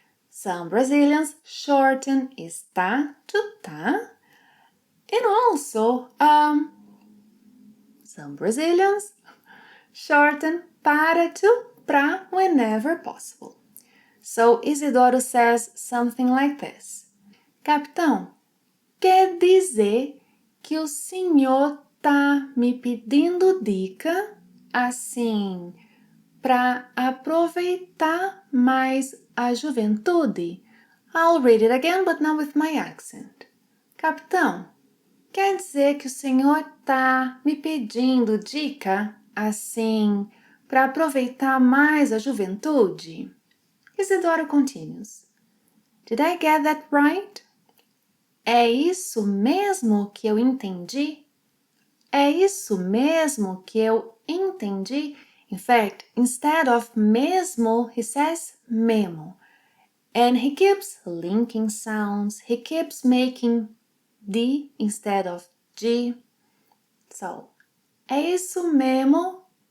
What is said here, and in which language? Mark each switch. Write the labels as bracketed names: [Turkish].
[English] Some Brazilians shorten está to tá. And also, some Brazilians shorten para to pra whenever possible. So Isidoro says something like this. [Portuguese] Capitão, quer dizer que o senhor tá me pedindo dica, assim, para aproveitar mais a juventude? [English] I'll read it again, but now with my accent. [Portuguese] Capitão, quer dizer que o senhor tá me pedindo dica, assim, para aproveitar mais a juventude? [English] Isidoro continues. Did I get that right? [Portuguese] É isso mesmo que eu entendi? É isso mesmo que eu entendi? [English] In fact, instead of mesmo, he says memo. And he keeps linking sounds. He keeps making D instead of G. So, [Portuguese] é isso mesmo